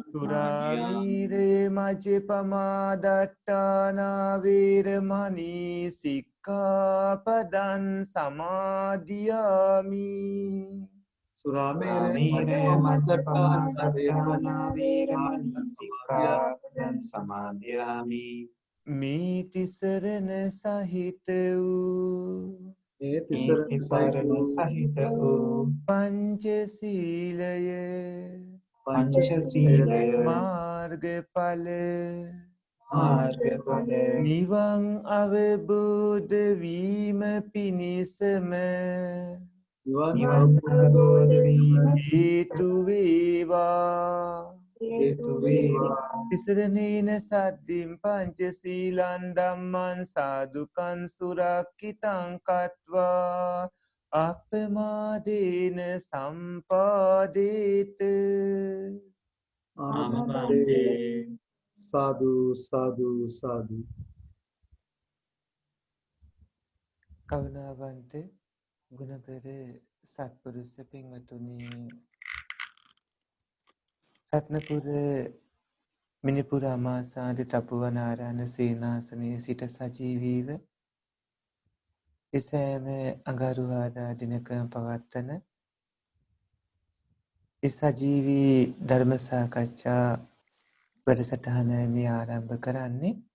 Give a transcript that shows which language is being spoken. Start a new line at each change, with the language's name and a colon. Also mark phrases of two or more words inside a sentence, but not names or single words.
Pali: සුරාමීරේ මජ්ජපමාදට්ඨානා වේරමණී සික්ඛාපදං සමාදියාමි Sāmīre majjapamādaṭṭhānā vīramani sikkhapadaṃ samādhiyāmi.
Sinhala: මේ තිසරණ සහිත වූ මේ තිසරණ සහිත වූ පංචශීලය පංචශීලය මාර්ගඵල මාර්ගඵල නිවන් අවබෝධ වීම පිණිසම නිවන් අවබෝධ වීම හේතු වේවා හේතු වේවා.
Pali: තිසරණේන සද්දින් පංචශීලං ධම්මං සාදුකං සුරක්ඛිතං කତ୍වා අප්පමාදේන සම්පාදේත ආමන්තේ.
Sinhala: සාදු සාදු සාදු කරුණාවන්ත ගුණපෙර සත්පුරුෂ පින්වතුනි රත්නපුර මිනිපුර අමාසාද තපුවනාරාණ සේනාසනයේ සිට සජීවීව එසෑම අඟහරුවාදා දිනකම පවත්වන සජීවී ධර්ම සාකච්ඡා වැඩසටහන මේ ආරම්භ කරන්නේ